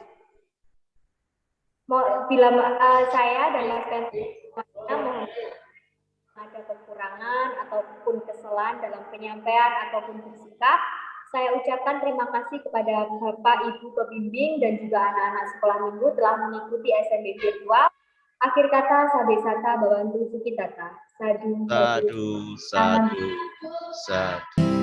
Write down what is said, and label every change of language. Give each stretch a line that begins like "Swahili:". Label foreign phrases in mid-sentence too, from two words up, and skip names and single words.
Indonesian: Bila saya dan Mas Pentel ada kekurangan ataupun kesalahan dalam penyampaian ataupun bersikap, saya ucapkan terima kasih kepada Bapak, Ibu Pembimbing dan juga anak-anak sekolah minggu telah mengikuti SMP virtual. Akhir kata,
Pali: sabe sata bawantu sukitata. Sadu, sadu, sadu, sadu.